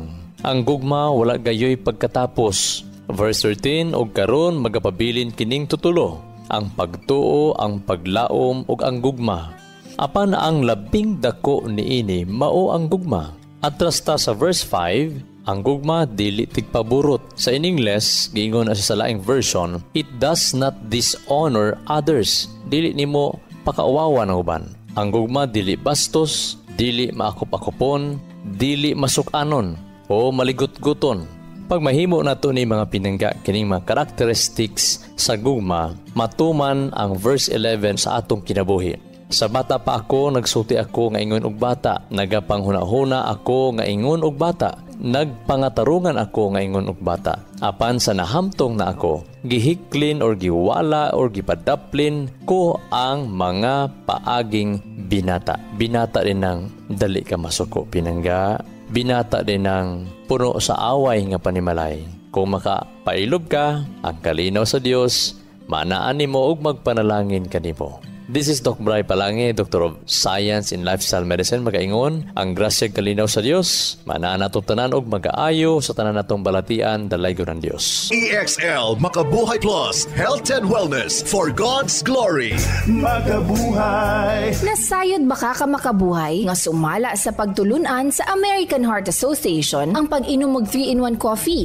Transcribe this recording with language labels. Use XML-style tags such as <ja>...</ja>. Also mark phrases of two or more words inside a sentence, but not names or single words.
<ceb>Ang gugma wala gayoy pagkatapos. Verse 13, og karon magapabilin kining tutulo, ang pagtuo, ang paglaom ug ang gugma. Apan ang labing dako niini mao ang gugma. Atras ta sa verse 5, ang gugma dili tigpaburot. Sa in English, giingon sa laing version,</ceb> <en>it does not dishonor others.</en> <ceb>Dili nimo pakauwawan ang uban. Ang gugma dili bastos, dili maakop-akopon, dili masukanon o maligut-guton. Pag mahimo nato ni mga pinangga kining mga characteristics sa gugma, matuman ang verse 11 sa atong kinabuhi. Sa bata pa ako, nagsulti ako nga ingon og bata, nagapanghuna-huna ako nga ingon og bata, nagpangatarungan ako nga ingon og bata. Apan sa nahamtong na ako, gihiklin or giwala or gipadaplin ko ang mga paaging binata. Binata din ng dali ka masuko, pinangga. Binata din ng puno sa away nga panimalay. Kung makapailob ka, ang kalinaw sa Dios, manaan nimo og magpanalangin kanimo.</ceb> <en>This is Doc Bray Palangi, Doctor of Science in Lifestyle Medicine.</en> <ceb>Magaingon, ang grasya kalinaw sa Dios, manaan natong tanan og magaayo sa tanan natong balatian, dalaygon ng Dios. EXL Makabuhay Plus,</ceb> <en>Health and Wellness for God's Glory.</en> <ceb>Makabuhay. Nasayod baka ka makabuhay nga sumala sa pagtulunan sa American Heart Association ang pag-inom og 3-in-1 coffee.</ceb>